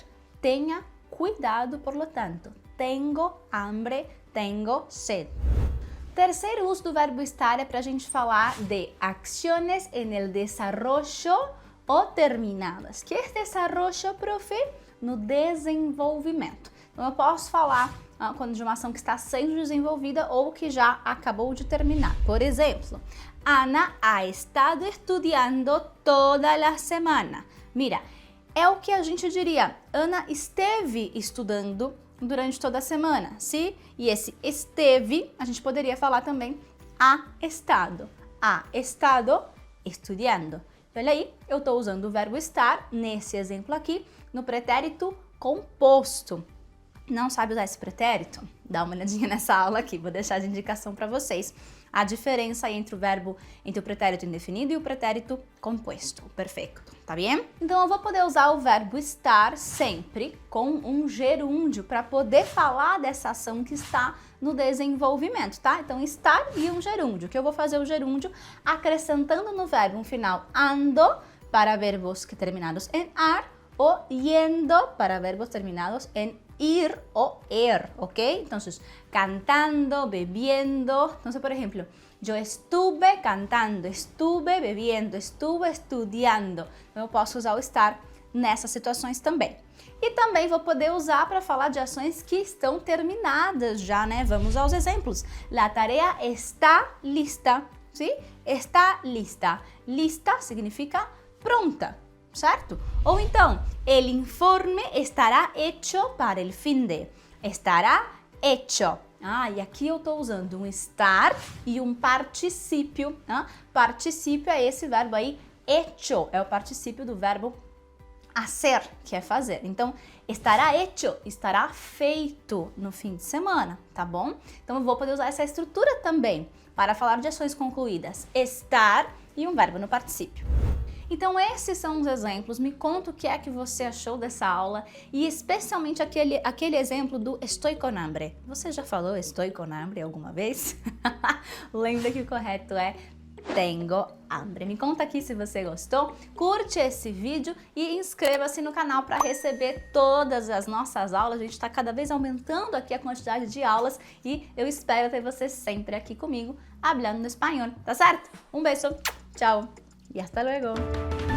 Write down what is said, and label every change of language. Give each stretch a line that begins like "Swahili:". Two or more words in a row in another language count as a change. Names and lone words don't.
Portuguese: Tenha cuidado,
Spanish: por lo tanto. Tengo hambre, tengo sed.
Portuguese: Terceiro uso do verbo estar é para a gente falar de
Spanish: acciones en el desarrollo o terminadas.
Portuguese: Que é desarrollo, profe? No desenvolvimento. Então, eu posso falar quando de uma ação que está sendo desenvolvida ou que já acabou de terminar. Por exemplo, Ana
Spanish: ha estado estudiando
Portuguese: toda a semana. Mira, é o que a gente diria. Ana esteve estudando durante toda a semana, sim? E esse esteve, a gente poderia falar também
Spanish: ha estado. Ha estado estudiando.
Portuguese: Olha aí, eu estou usando o verbo estar, nesse exemplo aqui, no pretérito composto. Não sabe usar esse pretérito? Dá uma olhadinha nessa aula aqui, vou deixar de indicação para vocês. A diferença entre o pretérito indefinido e o pretérito composto, perfeito, tá bem? Então eu vou poder usar o verbo estar sempre com um gerúndio para poder falar dessa ação que está no desenvolvimento, tá? Então estar e um gerúndio, que eu vou fazer o gerúndio acrescentando no verbo um final ando para verbos que terminados em ar
Spanish: o yendo para verbos terminados en ir o er,
Portuguese: ¿ok?
Spanish: Entonces, cantando, bebiendo. Entonces, por ejemplo, yo estuve cantando, estuve bebiendo, estuve estudiando.
Portuguese: Então, eu posso usar o estar nessas situações também. E também vou poder usar para falar de ações que estão terminadas já, né? Vamos aos exemplos.
Spanish: La tarea está lista, ¿sí? Está lista.
Portuguese: Lista significa pronta, certo? Ou então,
Spanish: el informe estará hecho para el fin de. Estará hecho.
Portuguese: Ah, e aqui eu estou usando um estar e um particípio. Particípio é esse verbo aí, hecho. É o particípio do verbo hacer, que é fazer. Então,
Spanish: estará hecho,
Portuguese: estará feito no fim de semana, tá bom? Então, eu vou poder usar essa estrutura também para falar de ações concluídas. Estar e um verbo no particípio. Então esses são os exemplos, me conta o que é que você achou dessa aula e especialmente aquele exemplo do
Spanish: estoy con hambre.
Portuguese: Você já falou
Spanish: estoy con hambre
Portuguese: alguma vez? Lembra que o correto é
Spanish: tengo hambre.
Portuguese: Me conta aqui se você gostou, curte esse vídeo e inscreva-se no canal para receber todas as nossas aulas. A gente está cada vez aumentando aqui a quantidade de aulas e eu espero ter você sempre aqui comigo, hablando espanhol, tá certo? Um beijo, tchau!
Spanish: Y hasta luego.